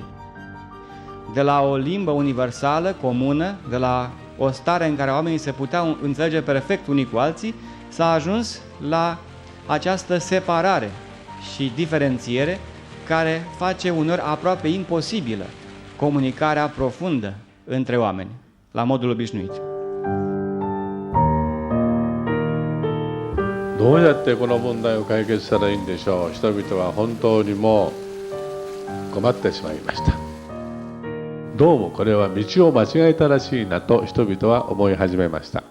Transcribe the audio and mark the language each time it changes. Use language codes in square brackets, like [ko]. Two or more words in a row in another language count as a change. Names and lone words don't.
[ro] De la o limbă universală, comună, de la o stare în care oamenii se puteau înțelege perfect unii cu alții, s-a ajuns la această separare și diferențiere care face uneori aproape imposibilă comunicarea profundă între oameni, la modul obișnuit. [ja] どうやってこの問題を解決したらいいんでしょう。人々は本当にもう困ってしまいました。どうもこれは道を間違えたらしいなと人々は思い始めました。